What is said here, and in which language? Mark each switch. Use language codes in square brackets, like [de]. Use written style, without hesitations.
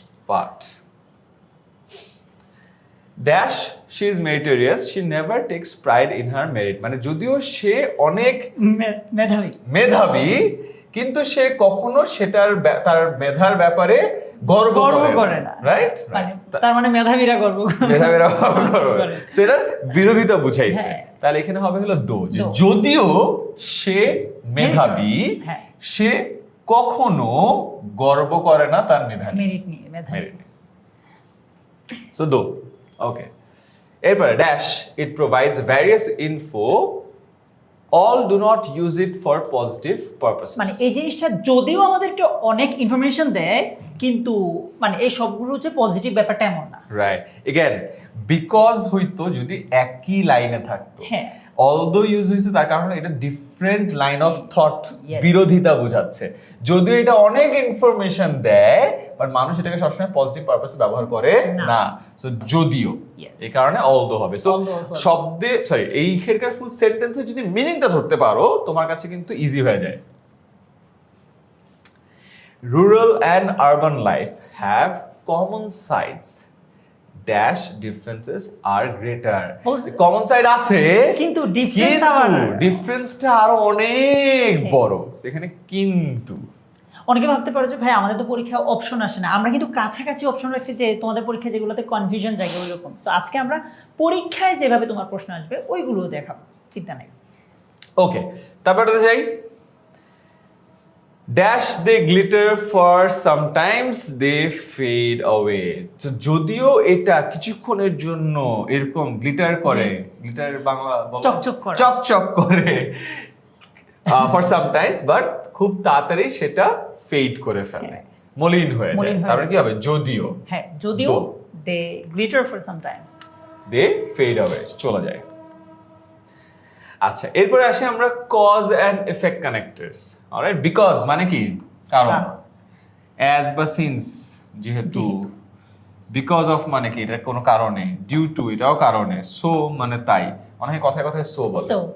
[en] but dash she is meritorious, she never takes pride in her merit. [bn] মানে যদিও সে অনেক মেধাবী কিন্তু সে কখনো সেটার তার মেধার ব্যাপারে গর্ব করে না, রাইট? তার মানে মেধাবীরা গর্ব করে, সেটার বিরোধিতা বুঝাইছে। তাহলে এখানে হবে হলো দো, যে যদিও সে মেধাবী সে কখনো গর্ব করে না তার মেরিট নিয়ে। সো দো, ওকে। [en] এরপরে dash it provides various info, all do not use it for positive purposes. [bn] মানে এই জিনিসটা যদিও আমাদেরকে অনেক ইনফরমেশন দেয় কিন্তু মানে এই সবগুলো হচ্ছে পজিটিভ ব্যাপারটা এমন না, রাইট। এগেন বিকজ হইতো যদি একই লাইনে থাকতো, অলদো ইউজ হয়েছে তার কারণে এটা ডিফারেন্ট লাইন অফ থট, বিরোধিতা বোঝাচ্ছে। যদিও এটা অনেক ইনফরমেশন দেয় বাট মানুষ এটাকে সবসময় পজিটিভ পারপাসে ব্যবহার করে না। সো যদিও, এই কারণে অলদো হবে। সো শব্দে এই এখানকার ফুল সেন্টেন্সে যদি মিনিংটা ধরতে পারো তোমার কাছে কিন্তু ইজি হয়ে যায়। [en] Rural and urban life have common sides dash differences are greater. [bn] Common side আছে কিন্তু ডিফারেন্সটা আরো অনেক বড়। সেখানে কিন্তু অনেকে ভাবতে পারো যে ভাই আমাদের তো পরীক্ষা অপশন আসে না, আমরা কিন্তু কাছাকাছি অপশন রাখছি যে তোমাদের পরীক্ষা যেগুলোতে কনফিউশন জায়গা ওইরকম। তো আজকে আমরা পরীক্ষায় যেভাবে তোমার প্রশ্ন আসবে ওইগুলো দেখাবো, চিন্তা নাই। ওকে, তারপরে যাই। [en] Dash they glitter for sometimes they fade away. [bn] So যদিও এটা কিছুক্ষণের জন্য এরকম গ্লিটার করে, গ্লিটার বাংলা বলো চকচক করে [en] for sometimes, [bn] but খুব তাড়াতাড়ি সেটা ফেড করে ফেলে, মলিন হয়ে যায়। তারপরে কি হবে? যদিও, হ্যাঁ, যদিও [en] they glitter for some time, they fade away, [bn] চলে যায়। আচ্ছা, এরপরে আসি আমরা cause and effect connectors. Alright, because মানে কি কারণ, অ্যাজ বা সিন্স যেহেতু, বিকজ অফ মানে কি এটা কোনো কারণে, ডিউ টু এটাও কারণে, সো মানে তাই, অনেকে কথায় কথায় সো বলে।